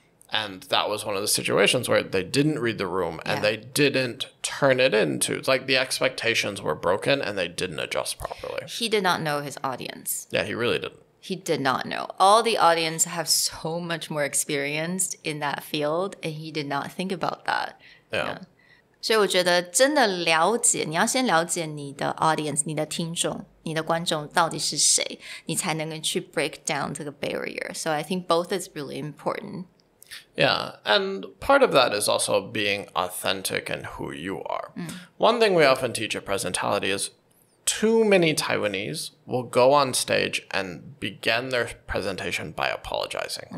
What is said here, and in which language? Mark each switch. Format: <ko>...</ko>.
<en>And that was one of the situations where they didn't read the room and they didn't turn it into, it's like the expectations were broken and they didn't adjust properly. He did not know his audience. Yeah, he really didn't. He did not know. All the audience have so much more experience in that field, and he did not think about that. Yeah.</en> <zh>所以我觉得真的了解，你要先了解你的 audience, 你的听众，你的观众到底是谁，你才能够去 break down 这个 barrier.</zh> <en>So I think both is really important. Yeah, and part of that is also being authentic in who you are. One thing we often teach at Presentality is too many Taiwanese will go on stage and begin their presentation by apologizing.</en>